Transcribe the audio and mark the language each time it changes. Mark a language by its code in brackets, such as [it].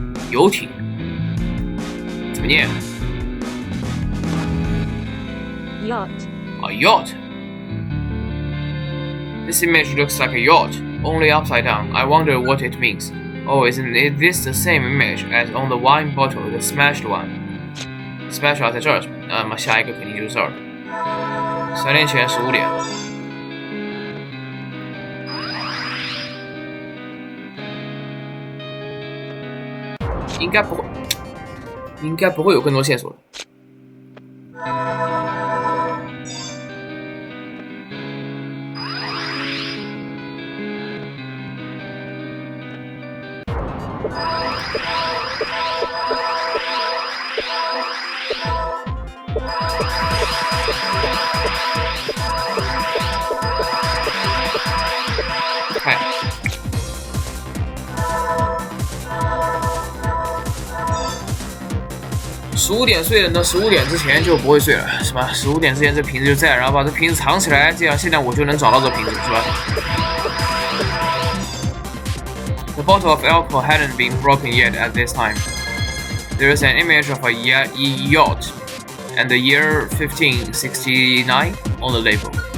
[zh] 游艇怎么念？ [en] Yacht. A yacht. This image looks like a yacht, only upside down. I wonder what it means. Oh, isn't this the same image as on the wine bottle, the smashed one? [zh] Smashed 在这儿，那么下一个肯定就是这儿。3年前15点。应该不会有更多线索了。看，15点睡了，那15点之前就不会睡了，是吧？15点之前这瓶子就在，然后把这瓶子藏起来，这样现在我就能找到这瓶子，是吧？ [en] The bottle of alcohol hadn't been broken yet at this time. There is an image of a yacht and the year 1569 on the label.